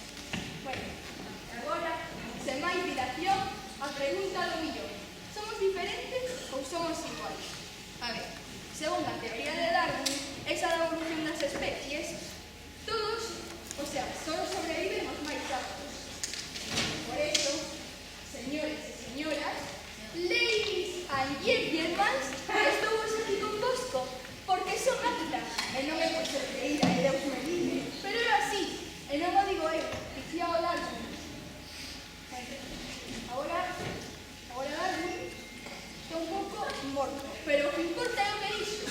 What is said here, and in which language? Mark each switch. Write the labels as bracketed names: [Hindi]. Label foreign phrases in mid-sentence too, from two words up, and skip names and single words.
[Galician] Bueno, agora, sen máis dilación, a pregunta do millón. Somos diferentes ou somos iguais? A ver, según a teoría de Darwin, esa da evolución das especies, todos, solo sobrevivemos máis aptos. [Spanish] Por eso, [Galician] señores e señoras, [English] ladies and gentlemen, [Galician] estou hoxe aquí con vosco, porque son apta, e non é por ser creída, e Deus me libre, pero é así, e non o digo eu, dicía o Darwin. Agora Darwin está un pouco morto, pero o que importa é o que dixo.